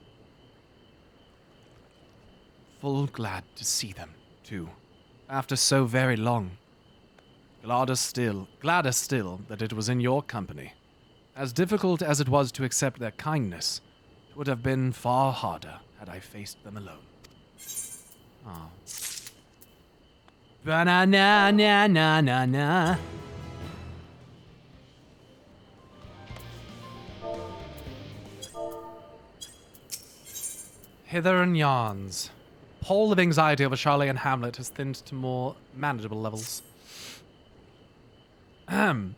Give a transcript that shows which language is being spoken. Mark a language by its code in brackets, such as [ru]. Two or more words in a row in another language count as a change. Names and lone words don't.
[en] Full glad to see them, too, after so very long. Gladder still that it was in your company. As difficult as it was to accept their kindness, it would have been far harder had I faced them alone. Oh. Ba-na-na-na-na-na-na. Hither and yarns. The pole of anxiety over Charlie and Hamlet has thinned to more manageable levels. Ahem.